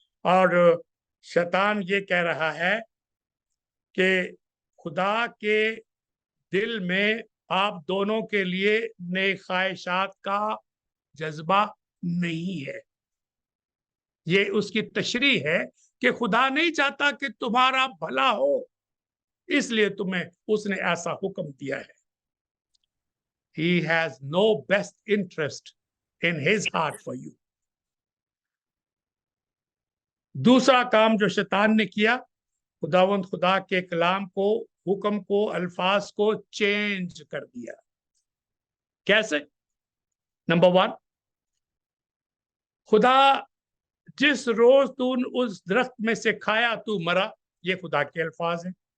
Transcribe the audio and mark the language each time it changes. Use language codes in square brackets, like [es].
[hi] और शैतान ये कह रहा है कि खुदा के दिल में आप दोनों के लिए नेक ख्वाहिशात का जज्बा नहीं है। ये उसकी तशरीह है कि खुदा नहीं चाहता कि तुम्हारा भला हो, इसलिए तुम्हें उसने ऐसा हुक्म दिया है। [en] He has no best interest in his heart for you. [hi] दूसरा काम जो शैतान ने किया, खुदावंद खुदा के कलाम को, हुक्म को, अल्फाज को चेंज कर दिया। कैसे? नंबर 1, खुदा जिस रोज तू उस दरख्त में से खाया तू मरा, ये खुदा के अल्फाज हैं।